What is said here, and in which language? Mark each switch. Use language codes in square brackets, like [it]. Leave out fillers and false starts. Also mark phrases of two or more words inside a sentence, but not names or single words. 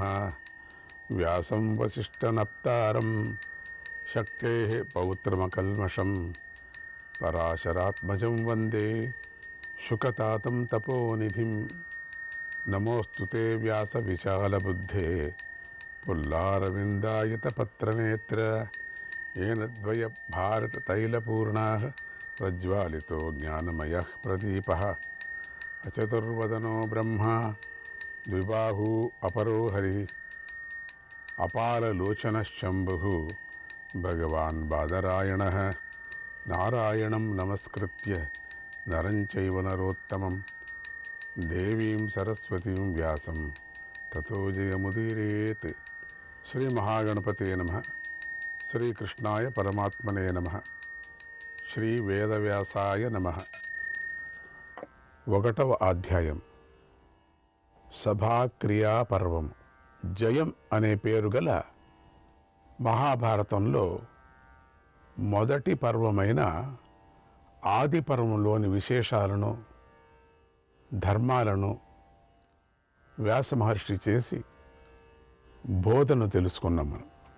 [sa] వ్యాసం వసిష్ఠనప్తారం శక్తేః పౌత్రమకల్మషం పరాశరాత్మజం వందే శుకతాతం తపోనిధిం. నమోస్తుతే వ్యాస విశాలబుద్ధే పుల్లారవిందాయతపత్రనేత్ర येन द्वय भारततैलपूर्णाः प्रज्वालितो ज्ञानमयः प्रदीपः. अचतुर्वदनो ब्रह्मा द्विबाहू अपरो हरिः अपारलोचनः शम्भुः भगवान् बादरायणः. नारायणं नमस्कृत्य नरं चैव नरोत्तमं देवीं सरस्वतीं व्यासं ततो जयमुदीरयेत्. श्रीमहागणपते नमः. శ్రీకృష్ణాయ పరమాత్మనే నమః. శ్రీ వేదవ్యాసాయ నమః. [te] 1వ అధ్యాయం సభాక్రియా పర్వం. జయం అనే పేరు గల మహాభారతంలో మొదటి పర్వమైన ఆది పర్వంలోని విశేషాలను ధర్మాలను వ్యాస మహర్షి చేసి బోధను తెలుసుకున్నాం మనం.